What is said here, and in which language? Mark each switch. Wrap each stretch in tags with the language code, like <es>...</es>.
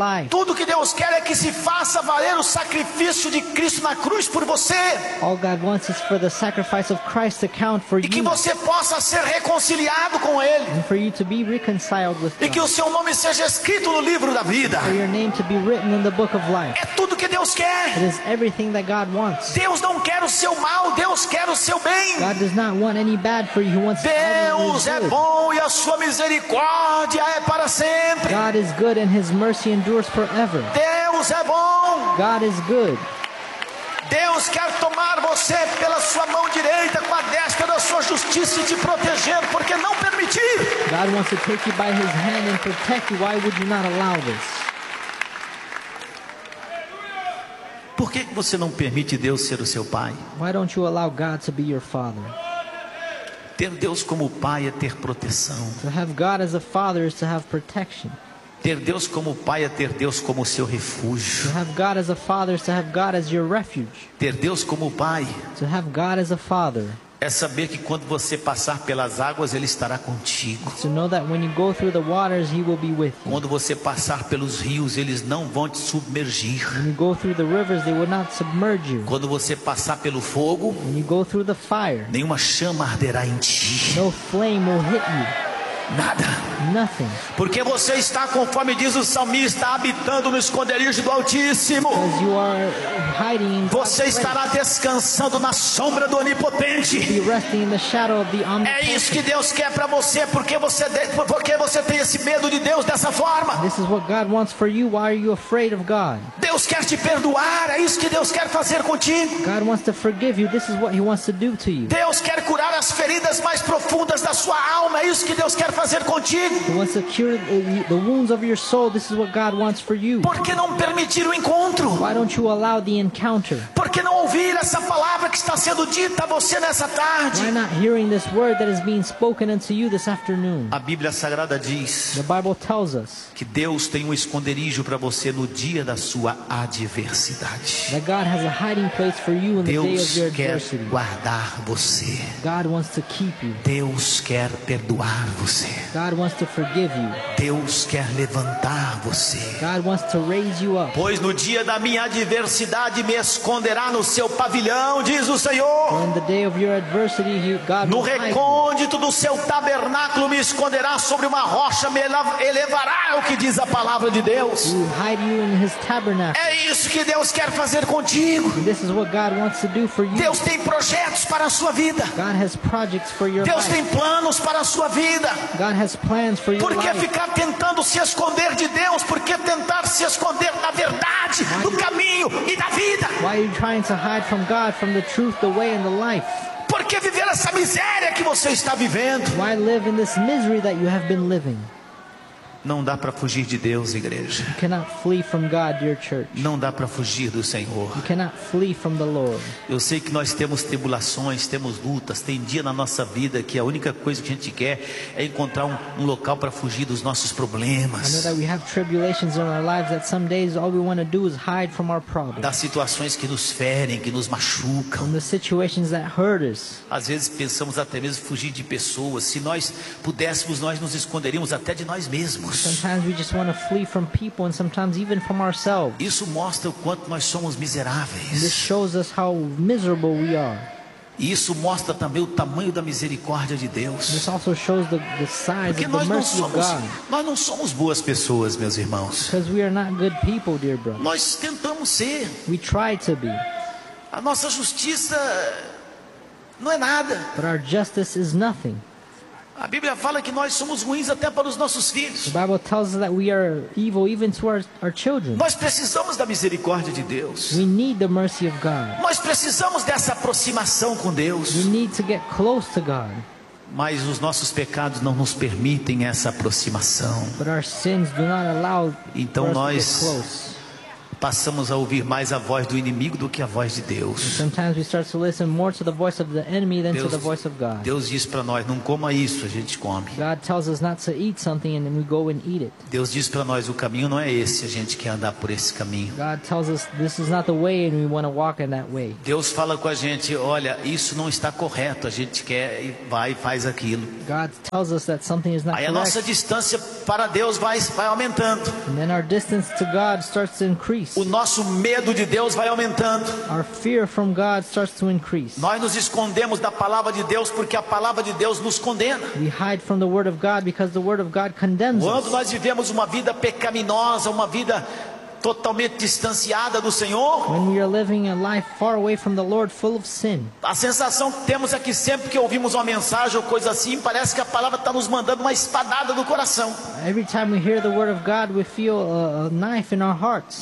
<pt>Tudo que Deus quer é que se faça valer o sacrifício de Cristo na cruz por você.</pt> <en>All God wants is for the sacrifice of Christ to count for you.</en> <pt>E que você possa ser reconciliado com Ele.</pt> <en>And for you to be reconciled with God.</en> <pt>E que o seu nome seja escrito no livro da vida.</pt> <en>For your name to be written in the book of life.</en> <pt>É tudo que Deus quer.</pt> <en>It is everything that God wants.</en> <pt>Deus não quer o seu mal, Deus quer o seu bem.</pt> <en>God does not want any bad for you. He wants</en> <pt>Deus</pt> <en>good.</en> <pt>É bom e a sua misericórdia é para sempre.</pt> <en>God is good and His mercy endures forever.</en> <pt>Deus é bom.</pt> <en>God is good.</en> <pt>Deus quer tomar você pela sua mão direita, com a destra da sua justiça, e te proteger, porque não permitir.</pt> <en>God wants to take you by His hand and protect you. Why would you not allow this?</en> <pt>Por que você não permite Deus ser o seu pai?</pt> <en>Why don't you allow God to be your father?</en> <pt>Ter Deus como pai é ter proteção.</pt> <en>To have God as a father is to have protection.</en> <pt>Ter Deus como pai é ter Deus como seu refúgio.</pt> <en>To have God as a father is to have God as your refuge.</en> <pt>Ter Deus como pai.</pt> <en>To have God as a father.</en> <pt>É saber que quando você passar pelas águas, Ele estará contigo.</pt> <en>To know that when you go through the waters, He will be with you.</en> <pt>Quando você passar pelos rios, eles não vão te submergir.</pt> <en>When you go through the rivers, they will not submerge you.</en> <pt>Quando você passar pelo fogo,</pt> <en>when you go through the fire,</en> <pt>nenhuma chama arderá em ti.</pt> <en>No flame will hit you.</en> <pt>Nada.</pt> <en>Nothing.</en> <pt>Porque você está, conforme diz o salmista, habitando no esconderijo do Altíssimo.</pt> <en>Because you are hiding in God's</en> <pt>você estará</pt> <en>place.</en> <pt>Descansando na sombra do Onipotente.</pt> <en>You're resting in the shadow of the Omnipotent.</en> <pt>É isso que Deus quer para você. Porque você tem esse medo de Deus dessa forma?</pt> <en>This is what God wants for you. Why are you afraid of God?</en> <pt>Deus quer te perdoar. É isso que Deus quer fazer contigo.</pt> <en>God wants to forgive you. This is what He wants to do to you.</en> <pt>Deus quer curar as feridas mais profundas da sua alma. É isso que Deus quer fazer contigo.</pt> <en>He wants to cure the wounds of your soul. This is what God wants for you.</en> <pt>Por que não permitir o encontro?</pt> <en>Why don't you allow the encounter?</en> <pt>Por que não ouvir essa palavra que está sendo dita a você nessa tarde?</pt> <en>Why not hearing this word that is being spoken unto you this afternoon?</en> <pt>A Bíblia Sagrada diz.</pt> <en>The Bible tells us</en> <pt>que Deus tem um esconderijo para você no dia da sua adversidade.</pt> <en>That God has a hiding place for you in</en> <pt>Deus</pt> <en>the day of your adversity.</en> <pt>Deus quer guardar você.</pt> <en>God wants to keep you.</en> <pt>Deus quer perdoar você.</pt> <en>God wants to forgive you.</en> <pt>Deus quer levantar você.</pt> <en>God wants to raise you up.</en> <pt>Pois no dia da minha adversidade me esconderá no seu pavilhão, diz o Senhor.</pt> <en>In the day of your adversity, God</en> <pt>no recôndito do seu tabernáculo me esconderá sobre uma rocha, me elevará, é o que diz a palavra de Deus.</pt> <en>He will hide you in His tabernacle.</en> <pt>É isso que Deus quer fazer contigo.</pt> <en>And this is what God wants to do for you.</en> <pt>Deus tem projetos para a sua vida.</pt> <en>God has projects for your</en> <pt>Deus</pt> <en>life.</en> <pt>Tem planos para a sua vida.</pt> <en>God has plans for your</en> <pt>por que</pt> <en>life?</en> <pt>Ficar tentando se esconder de Deus? Por que tentar se esconder da verdade,</pt> <en>why</en> <pt>do caminho e da vida?</pt> <en>Why are you trying to hide from God, from the truth, the way and the life?</en> <pt>Por que viver essa miséria que você está vivendo?</pt> <en>Why live in this misery that you have been living?</en> <pt>Não dá para fugir de Deus, igreja.</pt> <en>You cannot flee from God, dear church.</en> <pt>Não dá para fugir do Senhor.</pt> <en>You cannot flee from the Lord.</en> <pt>Eu sei que nós temos tribulações, temos lutas, tem dia na nossa vida que a única coisa que a gente quer é encontrar um local para fugir dos nossos problemas.</pt> <en>I know that we have tribulations in our lives that some days all we want to do is hide from our problems.</en> <pt>Das situações que nos ferem, que nos machucam.</pt> <en>From the situations that hurt us.</en> <pt>Às vezes pensamos até mesmo fugir de pessoas. Se nós pudéssemos, nós nos esconderíamos até de nós mesmos.</pt> <en>Sometimes we just want to flee from people and sometimes even from ourselves.</en> <pt>Isso mostra o quanto nós somos miseráveis.</pt> <en>And this shows us how miserable we are.</en> <pt>E isso mostra também o tamanho da misericórdia de Deus.</pt> <en>This also shows the size</en> <pt>porque</pt> <en>of the mercy</en> <pt>somos,</pt> <en>of God.</en> <pt>Nós não somos boas pessoas, meus irmãos.</pt> <en>Because we are not good people, dear brothers.</en> <pt>Nós tentamos ser.</pt> <en>We try to be.</en> <pt>A nossa justiça não é nada.</pt> <en>But our justice is nothing.</en> <pt>A Bíblia fala que nós somos ruins até para os nossos filhos.</pt> <en>The Bible tells us that we are evil even to our children.</en> <pt>Nós precisamos da misericórdia de Deus.</pt> <en>We need the mercy of God.</en> <pt>Nós precisamos dessa aproximação com Deus.</pt> <en>We need to get close to God.</en> <pt>Mas os nossos pecados não nos permitem essa aproximação.</pt> <en>But our sins do not allow</en> <pt>então</pt> <en>us</en> <pt>nós</pt> <en>to get close.</en> <pt>passamos a ouvir mais a voz do inimigo do que a voz de Deus.</pt> <en>Sometimes we start to listen more to the voice of the enemy than to the voice of God.</en> <pt>Deus diz para nós, não coma isso, a gente come.</pt> <en>God tells us not to eat something and then we go and eat it.</en> <pt>Deus diz para nós, o caminho não é esse, a gente quer andar por esse caminho.</pt> <en>God tells us this is not the way and we want to walk in that way.</en> <pt>Deus fala com a gente, olha, isso não está correto, a gente quer e vai e faz aquilo.</pt> <en>God tells us that something is not correct.</en> <pt>Aí a nossa distância para Deus vai aumentando.</pt> <en>And then our distance to God starts to increase.</en> <pt>O nosso medo de Deus vai aumentando.</pt> <en>Our fear from God starts to increase.</en> <pt>Nós nos escondemos da palavra de Deus porque a palavra de Deus nos condena.</pt> <en>We hide from the word of God because the word of God condemns us.</en> <pt>Quando nós vivemos uma vida pecaminosa, uma vida totalmente distanciada do Senhor,</pt> <en>when we are living a life far away from the Lord, full of sin,</en> <pt>a sensação que temos é que sempre que ouvimos uma mensagem ou coisa assim, parece que a palavra está nos mandando uma espadada no coração.</pt> <en>Every time we hear the word of God, we feel a knife in our hearts.</en>